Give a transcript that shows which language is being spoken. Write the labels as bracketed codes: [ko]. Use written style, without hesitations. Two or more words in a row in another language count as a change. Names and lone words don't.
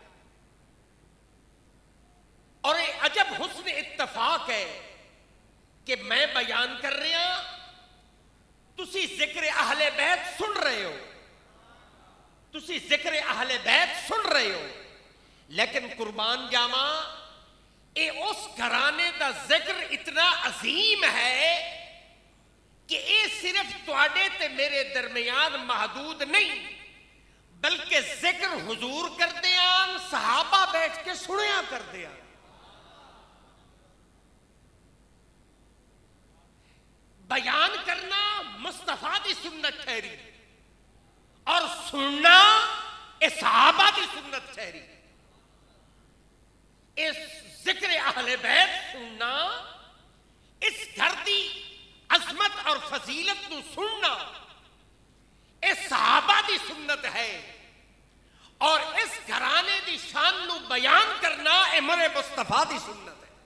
[ur] اور یہ عجب حسن اتفاق ہے کہ میں بیان کر رہا، [pa] تسی ذکر اہل بیت سن رہے ہو، تسی ذکر اہل بیت سن رہے ہو، لیکن قربان جاواں اے اس گھرانے دا ذکر اتنا عظیم ہے کہ اے صرف تواڈے تے میرے درمیان محدود نہیں، بلکہ ذکر حضور کردے آن، صحابہ بیٹھ کے سنیا کردے آن. بیان کرنا مصطفیٰ دی سنت ٹھہری اور سننا اس صحابہ دی سنت ٹھہری. اس ذکر اہل بیت سننا، اس گھر دی عظمت اور فضیلت نو سننا اس صحابہ دی سنت ہے اور اس گھرانے دی شان نو بیان کرنا امر مصطفیٰ دی سنت ہے.